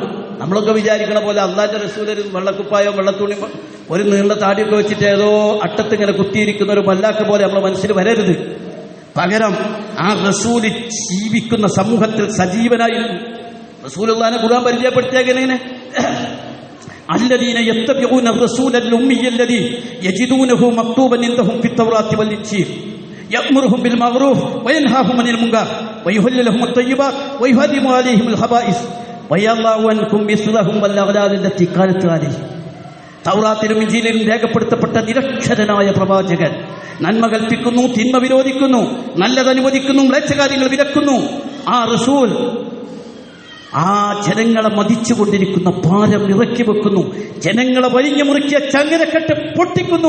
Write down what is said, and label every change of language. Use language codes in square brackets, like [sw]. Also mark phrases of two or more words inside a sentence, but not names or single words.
[ml] നമ്മളൊക്കെ വിചാരിക്കണ പോലെ അല്ലാഹുവിന്റെ റസൂൽ ഒരു വെള്ളക്കുപ്പായോ വെള്ളത്തുണി ഒരു നീണ്ട താടിയൊക്കെ വെച്ചിട്ട് ഏതോ അട്ടത്തിങ്ങനെ കുത്തിയിരിക്കുന്ന ഒരു മല്ലാക്ക പോലെ നമ്മുടെ മനസ്സിൽ വരരുത്. പകരം ആ റസൂല് ജീവിക്കുന്ന സമൂഹത്തിൽ സജീവനായിരുന്നു. റസൂലുള്ളാഹിനെ ഖുർആൻ പരിചയപ്പെടുത്തിയെങ്ങനെ? [ar] الذين يتبعون الرسول الأمي الذي يجدونه مكتوبا عندهم في التوراة والإنجيل يأمرهم بالمعروف وينهاهم عن المنكر ويحل لهم الطيبات ويحرم عليهم الخبائث ويضع عنهم إصرهم والأغلال التي كانت عليهم. [ml] തൗറാത്തിലും ഇൻജീലിലും രേഖപ്പെടുത്തപ്പെട്ട നിരക്ഷരനായ പ്രവാചകൻ നന്മ കൽപ്പിക്കുന്നു, തിന്മ വിരോധിക്കുന്നു, നല്ലത് അനുവദിക്കുന്നു, മ്ലേച്ഛകാര്യങ്ങൾ വിലക്കുന്നു. ആ റസൂൽ ആ ജനങ്ങളെ മതിച്ചുകൊണ്ടിരിക്കുന്ന ഭാരം ഇറക്കി വെക്കുന്നു, ജനങ്ങളെ വലിഞ്ഞു മുറുക്കിയ ചങ്ങലക്കെട്ട് പൊട്ടിക്കുന്നു.